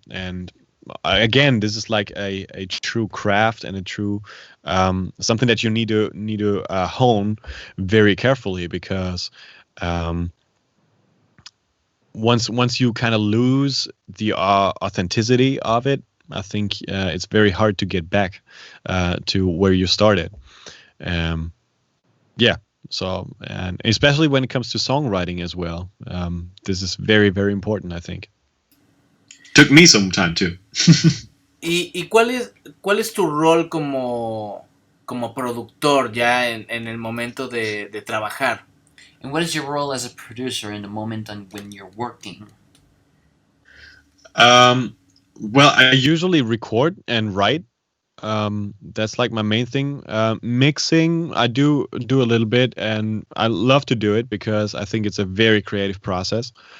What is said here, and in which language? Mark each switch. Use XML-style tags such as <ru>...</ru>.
<en>And again, this is like a true craft and a true something that you need to hone very carefully, because once you kind of lose the authenticity of it, I think it's very hard to get back to where you started. Yeah. So, and especially when it comes to songwriting as well, this is very, very important, I think. Took me some time too.</en> <es>¿Y cuál es tu rol como productor ya en el momento de trabajar?</es> <en>And what is your role as a producer in the moment when you're working? Well, I usually record and write. That's like my main thing. Mixing, I do a little bit, and I love to do it because I think it's a very creative process.</en>